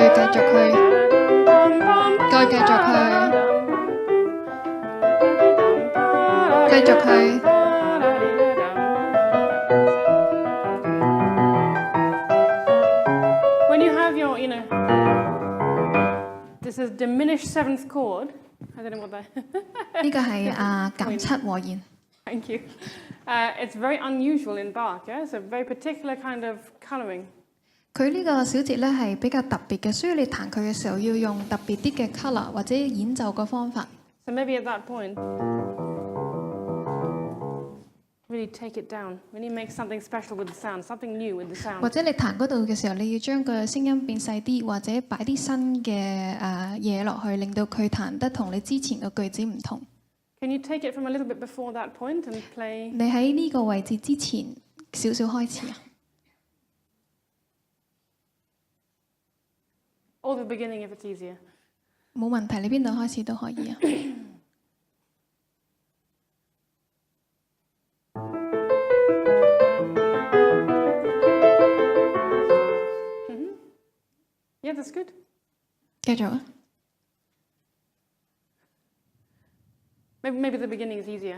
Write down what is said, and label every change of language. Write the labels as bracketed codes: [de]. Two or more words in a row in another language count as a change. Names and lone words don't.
[yue] 續去，再繼續去，繼續去。 [en] When you have your, this is diminished seventh chord. I don't know what that. [yue] 呢個係減七和弦。 [en] Thank you. It's very unusual in Bach. Yeah, it's a very particular kind of colouring. [yue] 佢呢個小節咧係比較特別嘅，所以你彈佢嘅時候要用特別啲嘅 colour 或者演奏嘅方法。 [en] So maybe at that point, really take it down. Really make something special with the sound, something new with the sound. [yue] 或者你彈嗰度嘅時候，你要將個聲音變細啲，或者擺啲新嘅嘢落去，令到佢彈得同你之前嘅句子唔同。 [en] Can you take it from a little bit before that point and play? [yue] 你喺呢個位置之前少少開始啊。 [en] Or the beginning if it's easier. [yue] 冇問題，你邊度開始都可以啊。 [en] Yeah, that's good. [yue] 繼續啊。 [en] Maybe the beginning is easier.